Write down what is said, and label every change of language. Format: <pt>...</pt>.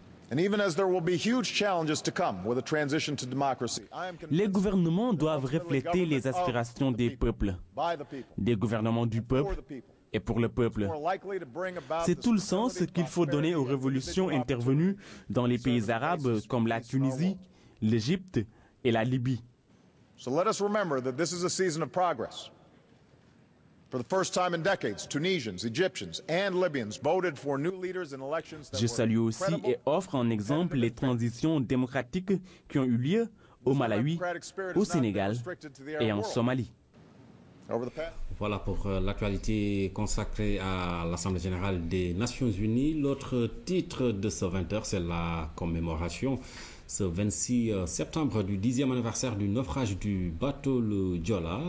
<fr>Les gouvernements doivent refléter les aspirations des peuples, des gouvernements du peuple et pour le peuple. C'est tout le sens qu'il faut donner aux révolutions intervenues dans les pays arabes comme la Tunisie, l'Égypte et la Libye.</fr> <en>So let us remember that this is a season of progress. For the first time in decades, Tunisians, Egyptians and Libyans voted for new leaders in elections that</en> <fr>Je salue aussi et offre en exemple les transitions démocratiques qui ont eu lieu au Malawi, au Sénégal et en Somalie. Voilà pour l'actualité consacrée à l'Assemblée générale des Nations Unies. L'autre titre de ce 20h, c'est la commémoration ce 26 septembre du 10e anniversaire du naufrage du bateau le Joola.</fr>